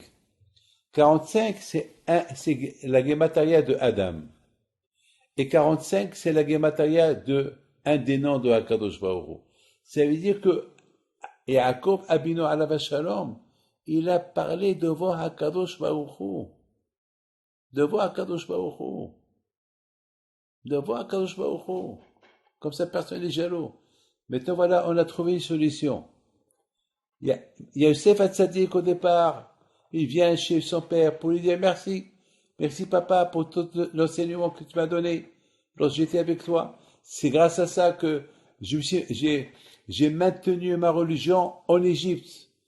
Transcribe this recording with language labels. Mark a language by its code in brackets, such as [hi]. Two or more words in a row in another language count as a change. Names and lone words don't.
[fr] 45, c'est la gématria de Adam. Et 45, c'est la gématria de un des noms de Hakadosh Baruch Hu. Ça veut dire que Yaakov Abinu [he] עליו השלום, [fr] il a parlé devant Hakadosh Baruch Hu. Devant Hakadosh Baruch Hu. Devant Hakadosh Baruch Hu. Comme ça, personne n'est jaloux. Maintenant, voilà, on a trouvé une solution. Il y a Yosef Hatzadik au départ. Il vient chez son père pour lui dire merci. Merci papa pour tout l'enseignement que tu m'as donné lorsque j'étais avec toi. C'est grâce à ça que j'ai maintenu ma religion en Égypte.